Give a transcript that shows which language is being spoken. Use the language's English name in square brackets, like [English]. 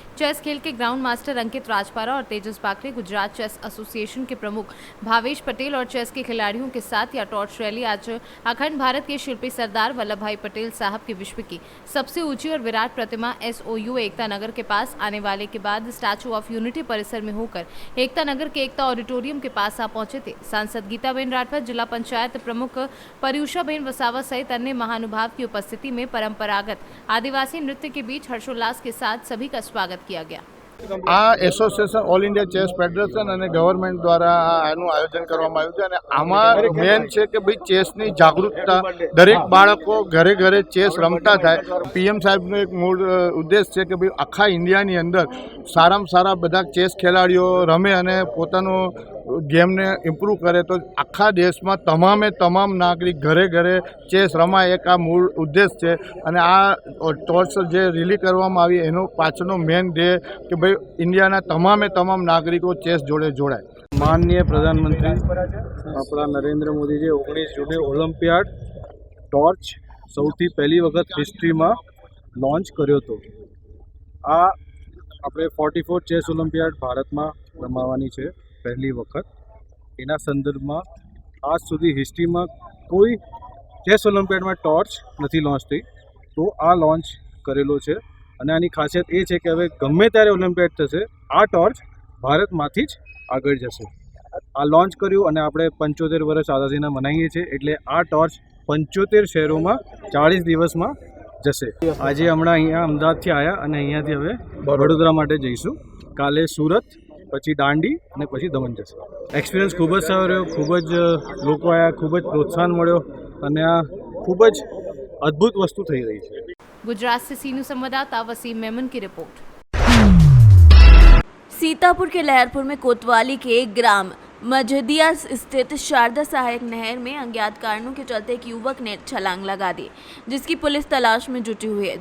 [Hindi] Chess खेल के ground master अंकित राजपारा और तेजस बाकरे, गुजरात चेस एसोसिएशन के प्रमुख भावेश पटेल और चेस के खिलाड़ियों के साथ यह टॉर्च रैली आज अखंड भारत के शिल्पी सरदार वल्लभ भाई पटेल साहब की विश्व की सबसे ऊंची और विराट प्रतिमा SOU एकता नगर के पास आने वाले के बाद स्टैचू ऑफ यूनिटी परिसर में होकर एकता नगर के एकता ऑडिटोरियम के पास पहुंचे थे। सांसद गीताबेन राठवा, जिला पंचायत प्रमुख पर्यूषाबेन वसावा सहित अन्य महानुभाव की उपस्थिति में परंपरागत आदिवासी नृत्य के बीच हर्षोल्लास के साथ सभी का स्वागत किया गया। [Gujarati] આ association all India chess federation અને ગવર્મેન્ટ દ્વારા આનું આયોજન કરવામાં આવ્યું છે અને આમાં મેન છે કે ભાઈ ચેસની જાગૃતતા દરેક બાળકો ઘરે ઘરે ચેસ રમતા થાય। પીએમ સાહેબનો એક મૂળ ઉદ્દેશ છે કે ભાઈ આખા ઇન્ડિયાની અંદર સારામાં સારા બધા ચેસ ખેલાડીઓ રમે અને પોતાનું ગેમને ઇમ્પ્રૂવ કરે તો આખા દેશમાં તમામે તમામ નાગરિક ઘરે ઘરે ચેસ રમાય એક આ મૂળ ઉદ્દેશ છે અને આ ટોર્ચ જે રિલી કરવામાં આવી એનો પાછળનો મેન ધ્યેય કે ભાઈ ઇન્ડિયાના તમામ નાગરિકો ચેસ જોડે જોડાય। माननीय प्रधानमंत्री अपना नरेंद्र मोदी जी 19 जूने ओलंपियाड टॉर्च સૌથી પહેલી વખત હિસ્ટ્રીમાં લોન્ચ કર્યો હતો। આ આપણે 44 ચેસ ઓલિમ્પિયાડ ભારતમાં રમાવાની છે પહેલી વખત। એના સંદર્ભમાં આજ સુધી હિસ્ટ્રીમાં કોઈ ચેસ ઓલિમ્પિયાડમાં ટોર્ચ નથી લોન્ચ થઈ, તો આ લોન્ચ કરેલો છે અને આની ખાસિયત એ છે કે હવે ગમે ત્યારે ઓલિમ્પિયાડ થશે આ ટોર્ચ ભારતમાંથી જ આગળ જશે। આ લોન્ચ કર્યું અને આપણે 75 વર્ષ આઝાદીના મનાવીએ છીએ એટલે આ ટોર્ચ 75 શહેરોમાં 40 દિવસમાં જશે। આજે હમણાં અહીંયા અમદાવાદથી આવ્યા અને અહીંયાથી હવે વડોદરા માટે જઈશું, કાલે સુરત, પછી દાંડી અને પછી દમણ જશે। એક્સપિરિયન્સ ખૂબ જ સારો રહ્યો, ખૂબ જ લોકો આવ્યા, ખૂબ જ પ્રોત્સાહન મળ્યો અને આ ખૂબ જ અદ્ભુત વસ્તુ થઈ રહી છે। [Hindi] गुजरात से सीनू संवाददाता वसीम मेमन की रिपोर्ट। सीतापुर के लहरपुर में कोतवाली के ग्राम मझदिया स्थित शारदा सहायक नहर में अज्ञात कारणों के चलते एक युवक ने छलांग लगा दी, जिसकी पुलिस तलाश में जुटी हुई है।